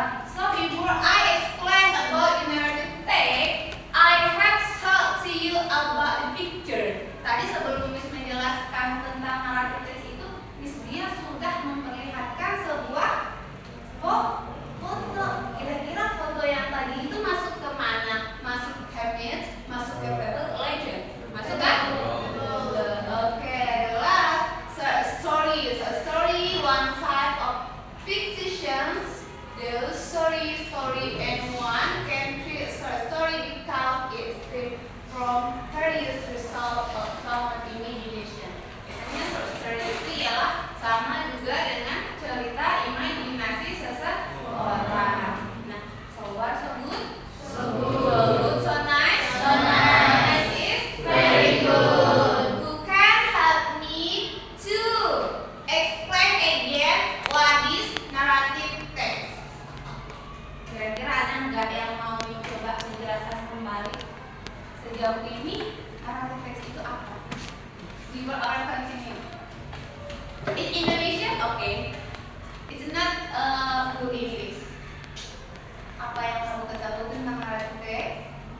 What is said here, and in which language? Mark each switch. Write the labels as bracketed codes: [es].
[en] So before I explain about the narrative text, I have told to you about the picture. [id] Tadi sebelum Miss menjelaskan tentang narrative text itu, Miss dia sudah memperlihatkan sebuah foto. Kira-kira foto yang tadi itu masuk ke mana? Masuk ke myth, masuk ke fable, legend. Masuk kan? [en] Okay, the last story is a story, one type of fictions. The story and one can create a story because it stems from various result of common imagination. [id] Biasanya story itu ialah sama juga dengan cerita imajinasi seseorang. Nah, [en] so far so good? So good, so nice? So nice. Is very good. Who can help me to explain again what is narrative text? [id] Kira-kira ada nggak yang mau coba menjelaskan kembali sejauh ini narrative text itu apa? [en] We will continue. In Indonesia, okay. It's not good English. [id] Apa yang kamu ketahui tentang narrative text?